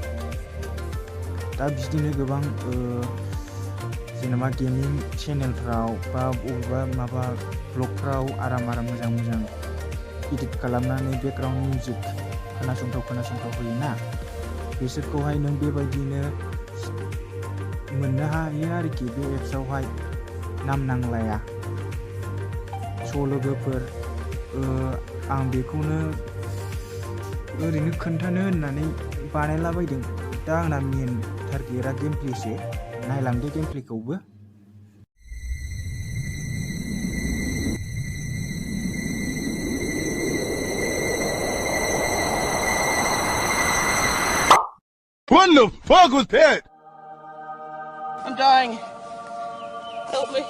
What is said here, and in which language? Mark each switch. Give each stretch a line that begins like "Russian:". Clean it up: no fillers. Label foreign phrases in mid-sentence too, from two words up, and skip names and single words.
Bodo: दा बिदिनो गोबां जेनेबा गेमिं चेनेलफ्राव बा बबेबा माबा ब्लगफ्राव आराम मोजां इडिट खालामनानै
English: background music
Bodo: खोनासंथाव होयोना, बिसोरखौहाय नों बेबायदिनो मोननो हायो आरोखि बे एप्सआवहाय। नाम नांलाया। लोगोफोर, आं बेखौनो ओरैनो खोन्थानो होननानै बानायलाबायदों। दा आंना मेन टारगेटआ गेम प्लेसो। नायलांदो गेम प्लेखौबो।
English: What the fuck was that? I'm dying. Help me.